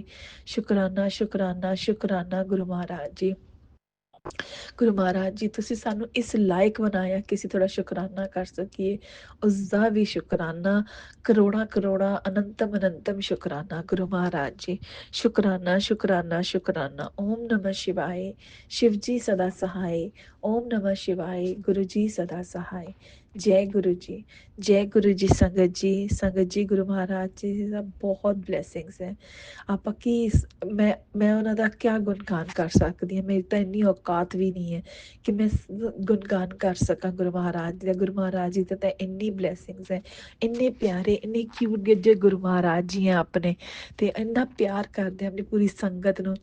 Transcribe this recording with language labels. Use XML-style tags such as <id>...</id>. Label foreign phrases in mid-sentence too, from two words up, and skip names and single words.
<pa>ਸ਼ੁਕਰਾਨਾ ਸ਼ੁਕਰਾਨਾ ਸ਼ੁਕਰਾਨਾ ਗੁਰੂ ਮਹਾਰਾਜ ਜੀ। ਗੁਰੂ ਮਹਾਰਾਜ ਜੀ, ਤੁਸੀਂ ਸਾਨੂੰ ਇਸ ਲਾਇਕ ਬਣਾਇਆ ਕਿ ਅਸੀਂ ਥੋੜਾ ਸ਼ੁਕਰਾਨਾ ਕਰ ਸਕੀਏ। ਉਸ ਦਾ ਵੀ ਸ਼ੁਕਰਾਨਾ ਕਰੋੜਾਂ ਕਰੋੜਾਂ ਅਨੰਤਮ ਅਨੰਤਮ ਸ਼ੁਕਰਾਨਾ ਗੁਰੂ ਮਹਾਰਾਜ ਜੀ। ਸ਼ੁਕਰਾਨਾ ਸ਼ੁਕਰਾਨਾ ਸ਼ੁਕਰਾਨਾ।</pa> <hi>ओम नमः शिवाय शिव जी सदा सहाय। ओम नमः शिवाय गुरु जी सदा सहाय। जय गुरु जी।</hi> <pa>ਜੈ ਗੁਰੂ ਜੀ। ਸੰਗਤ ਜੀ ਗੁਰੂ ਮਹਾਰਾਜ ਜੀ ਦਾ ਬਹੁਤ ਬਲੇਸਿੰਗਸ ਹੈ। ਆਪਾਂ ਕੀ ਮੈਂ ਉਹਨਾਂ ਦਾ ਕਿਆ ਗੁਣਗਾਨ ਕਰ ਸਕਦੀ ਹਾਂ। ਮੇਰੀ ਤਾਂ ਇੰਨੀ ਔਕਾਤ ਵੀ ਨਹੀਂ ਹੈ ਕਿ ਮੈਂ ਗੁਣਗਾਨ ਕਰ ਸਕਾਂ ਗੁਰੂ ਮਹਾਰਾਜ ਜੀ ਦਾ। ਗੁਰੂ ਮਹਾਰਾਜ ਜੀ ਤਾਂ ਇੰਨੀ ਬਲੇਸਿੰਗਸ ਹੈ, ਇੰਨੇ ਪਿਆਰੇ, ਇੰਨੇ ਕਿਊਟ ਗੱਜੇ ਗੁਰੂ ਮਹਾਰਾਜ ਜੀ ਹੈ ਆਪਣੇ, ਤੇ ਇੰਨਾ ਪਿਆਰ ਕਰਦੇ ਆਪਣੀ ਪੂਰੀ ਸੰਗਤ ਨੂੰ।</pa>